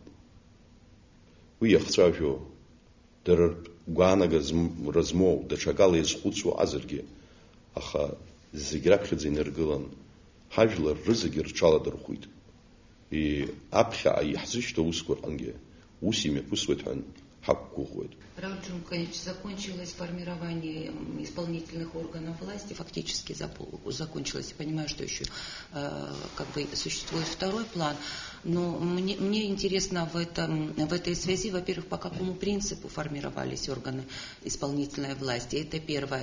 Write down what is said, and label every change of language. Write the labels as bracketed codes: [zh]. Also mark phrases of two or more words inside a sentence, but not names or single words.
[ab] Уи иахцәажәо дара гәаанага змоу даҽакала иазхәыцуа азаргьы, аха зегь раԥхьаӡа инаргылан ҳажәлар рызегьы рҽаладырхәит. Аԥхьа иаҳзышьҭоу усқәа рҟынгьы ус имҩаԥысуеит ҳәа ҳақәгәыӷуеит. [ru] Рауль Џьункаич, закончилось формирование исполнительных органов власти, фактически закончилось. Я понимаю, что еще существует второй план, но мне интересно в этой связи, во-первых, по какому принципу формировались органы исполнительной власти, это первое.